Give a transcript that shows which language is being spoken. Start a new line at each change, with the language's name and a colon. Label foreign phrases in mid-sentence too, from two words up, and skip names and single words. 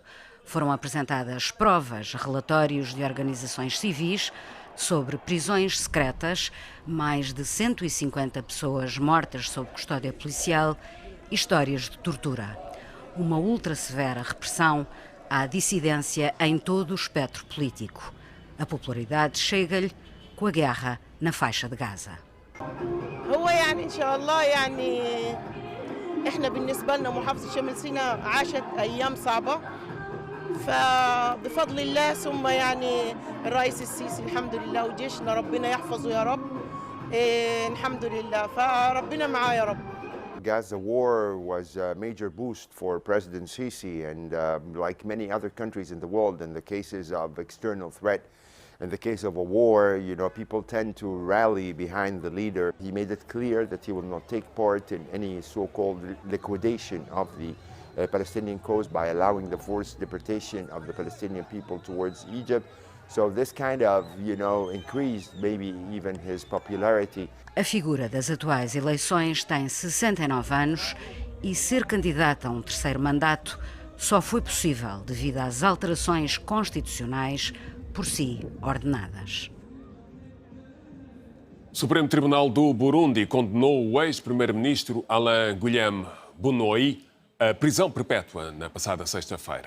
Portuguese: Foram apresentadas provas, relatórios de organizações civis sobre prisões secretas, mais de 150 pessoas mortas sob custódia policial e histórias de tortura. Uma ultra-severa repressão à dissidência em todo o espectro político. A popularidade chega-lhe com a guerra na faixa de Gaza.
Arabic: احنا بالنسبه لنا محافظه شمال سيناء عاشت ايام صعبه فبفضل الله ثم يعني الرئيس السيسي الحمد لله وجيشنا ربنا يحفظه يا رب الحمد لله فربنا معاه يا رب
English: Gaza war was a major boost for President Sisi, and like many other countries in the world, in the cases of external threat, in the case of a war, people tend to rally behind the leader. He made it clear that he will not take part in any so-called liquidation of the Palestinian cause by allowing the forced deportation of the Palestinian people towards Egypt. So this kind of, increased maybe even his popularity.
Portuguese: A figura das atuais eleições tem 69 anos e ser candidata a um terceiro mandato só foi possível devido às alterações constitucionais por si ordenadas. O Supremo Tribunal do Burundi condenou o ex-primeiro-ministro Alain Guillaume Bunyoni à prisão perpétua na passada sexta-feira.